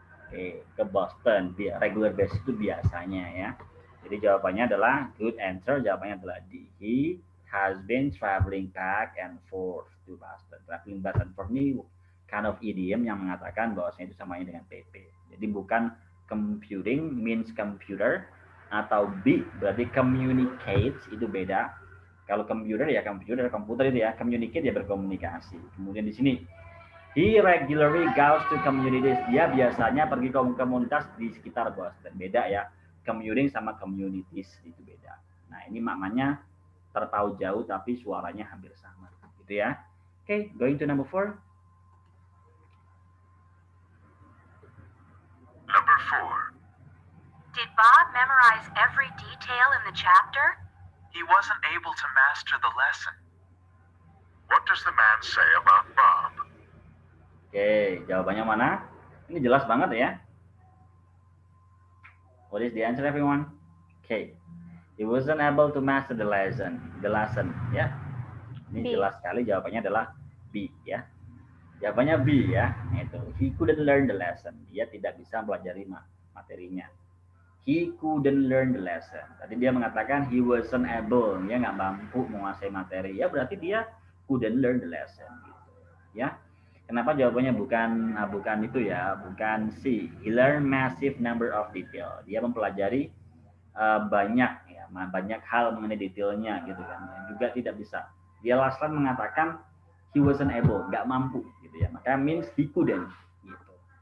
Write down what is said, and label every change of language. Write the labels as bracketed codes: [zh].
[id] Oke, ke Boston regular basis itu biasanya ya. Jadi jawabannya adalah good answer, jawabannya adalah D. [en] He has been traveling back and forth to Boston. [id] Traveling back and forth ini kind of idiom yang mengatakan bahwasanya itu samanya dengan PP. Jadi bukan computing means computer, atau B berarti communicates, itu beda. Kalau komputer ya komputer itu ya, communicate ya berkomunikasi. Kemudian di sini [en] he regularly goes to communities, [id] dia biasanya pergi ke komunitas di sekitar Boston. Beda ya, commuting sama communities itu beda. Nah ini maknanya terpaut jauh tapi suaranya hampir sama gitu ya. [en] Oke, going to number 4. Number 4. Did Bob memorize every detail in the chapter? He wasn't able to master the lesson. What does the man say about Bob? [id] Oke, jawabannya mana? Ini jelas banget ya. [en] What is the answer, everyone? Okay, he wasn't able to master the lesson. [id] Ya. Ini jelas sekali jawabannya adalah B ya. Jawabannya B ya. Itu. [en] He couldn't learn the lesson. [id] Dia tidak bisa mempelajari materinya. [en] He couldn't learn the lesson. [id] Tadi dia mengatakan [en] he wasn't able, [id] dia nggak mampu menguasai materi. Ya berarti dia [en] couldn't learn the lesson. [id] Gitu. Ya. Kenapa jawabannya bukan itu ya, bukan C. [en] He learned massive number of detail. [id] Dia mempelajari banyak hal mengenai detailnya gitu kan. Juga tidak bisa. Dia Laslan mengatakan [en] he wasn't able, [id] nggak mampu gitu ya. Maka means he couldn't gitu.